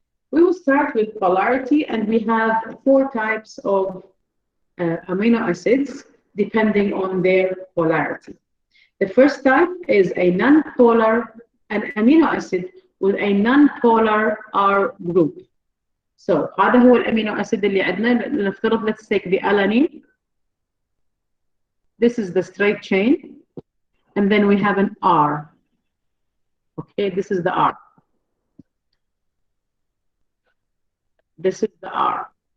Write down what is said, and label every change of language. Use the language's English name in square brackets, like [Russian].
[English] We will start with polarity, and we have 4 types of amino acids depending on their polarity. The first type is a non-polar, an amino acid with a non-polar R group. [Arabic] So هذا هو الامينو acid اللي عندنا. نفترض [English] let's take the alanine. This is the straight chain, and then we have an R. Okay, this is the R. This is the R.